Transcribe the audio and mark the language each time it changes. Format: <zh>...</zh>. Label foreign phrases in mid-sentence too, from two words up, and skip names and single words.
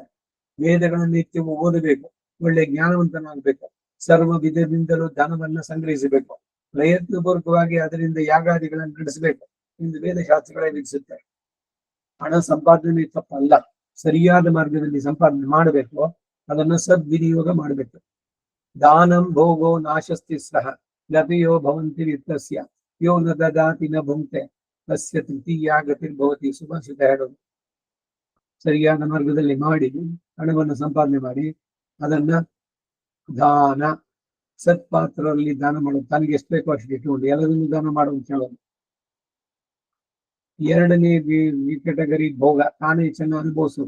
<kn>ವೇದಗಳನ್ನು ನಿತ್ಯವೂ ಓದಬೇಕು, ಒಳ್ಳೆ ಜ್ಞಾನವಂತನಾಗಬೇಕು, ಸರ್ವ ವಿಧದಿಂದಲೂ ಧನವನ್ನ ಸಂಗ್ರಹಿಸಬೇಕು, ಪ್ರಯತ್ನಪೂರ್ವಕವಾಗಿ ಅದರಿಂದ ಯಾಗಾದಿಗಳನ್ನು ನಡೆಸಬೇಕು ಎಂದು ವೇದಶಾಸ್ತ್ರಗಳೇ ವಿಧಿಸುತ್ತಾರೆ. ಹಣ ಸಂಪಾದನೆ ತಪ್ಪಲ್ಲ, ಸರಿಯಾದ ಮಾರ್ಗದಲ್ಲಿ ಸಂಪಾದನೆ ಮಾಡಬೇಕು, ಅದನ್ನ ಸದ್ವಿನಿಯೋಗ ಮಾಡಬೇಕು.</kn> <sa>ದಾನಂ ಭೋಗೋ ನಾಶಸ್ತಿ ಸಹ ಲಭೆಯೋ ಭವಂತಿ ವಿತ್ತಸ್ಯ ಯೋ ನ ದದಾತಿ ನ ಭುಂಕ್ತೆ ತಸ್ಯ ತೃತೀಯ ಗತಿರ್ಭವತಿ.</sa> <kn>ಸುಭಾಷಿತ ಹೇಳೋದು. ಸರಿಯಾದ ಮಾರ್ಗದಲ್ಲಿ ಮಾಡಿ ಹಣವನ್ನು ಸಂಪಾದನೆ ಮಾಡಿ ಅದನ್ನ ದಾನ ಸತ್ಪಾತ್ರರಲ್ಲಿ ದಾನ ಮಾಡೋದು. ತನಗೆ ಎಷ್ಟು ಬೇಕೋ ಅಷ್ಟು ಇಟ್ಟುಕೊಂಡು ಎಲ್ಲದನ್ನು ದಾನ ಮಾಡೋದು ಹೇಳೋದು. ಎರಡನೇ ಕೆಟಗರಿ ಭೋಗ, ತಾನೇ ಚೆನ್ನಾಗಿ ಅನುಭವಿಸೋದು.</kn>